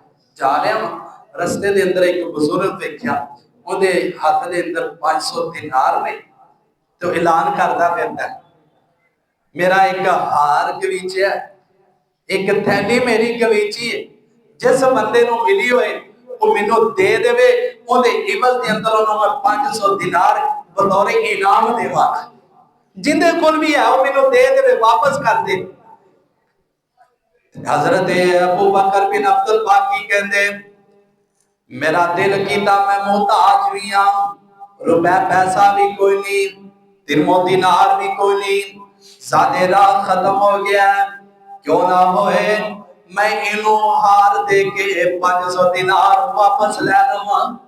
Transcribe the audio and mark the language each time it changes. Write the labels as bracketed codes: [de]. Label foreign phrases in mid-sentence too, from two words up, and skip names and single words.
[pa] ਜਾ ਰਿਹਾ ਹਾਂ ਰਸਤੇ ਦੇ ਅੰਦਰ ਇੱਕ ਬਜ਼ੁਰਗ ਵੇਖਿਆ, ਉਹਦੇ ਹੱਥ ਦੇ ਅੰਦਰ 500 ਦਿਨਾਰ ਨੇ ਤੇ ਐਲਾਨ ਕਰਦਾ ਫਿਰਦਾ ਮੇਰਾ ਇੱਕ ਹਾਰ ਗਵੀਚਿਆ, ਇੱਕ ਥੈਲੀ ਮੇਰੀ ਗਵੀਚੀ ਹੈ। ਜਿਸ ਬੰਦੇ ਨੂੰ ਮਿਲੀ ਹੋਏ ਉਹ ਮੈਨੂੰ ਦੇ ਦੇਵੇ, ਉਹਦੇ ਇਵਜ਼ ਦੇ ਅੰਦਰ ਉਹਨੂੰ ਮੈਂ 500 ਦਿਨਾਰ ਬਤੌਰ ਇਨਾਮ ਦੇਵਾਂਗਾ। ਜਿੰਦੇ ਕੋਲ ਵੀ ਹੈ ਉਹ ਮੈਨੂੰ ਦੇ ਦੇਵੇ, ਵਾਪਸ ਕਰ ਦੇ। ਹਜ਼ਰਤ ਅਬੂ ਬਕਰ ਬਿਨ ਅਬਦੁਲ ਬਾਕੀ ਕਹਤੇ ਮੇਰਾ ਦਿਲ ਕੀਤਾ ਮੈਂ ਮੋਹਤਾਜ ਭੀ ਹਾਂ, ਰੁਪਏ ਪੈਸਾ ਭੀ ਕੋਈ ਨਹੀਂ, ਦਿਰਮੋ ਦਿਨਾਰ ਭੀ ਕੋਈ ਨਹੀਂ, ਜ਼ਾਤੇ ਰਾਹ ਖ਼ਤਮ ਹੋ ਗਯਾ, ਕਿਉਂ ਨਾ ਹੋਏ ਮੈਂ ਇਨੂ ਹਾਰ ਦੇ ਕੇ 500 ਦਿਨਾਰ ਵਾਪਸ ਲੇ ਲਵਾਂ।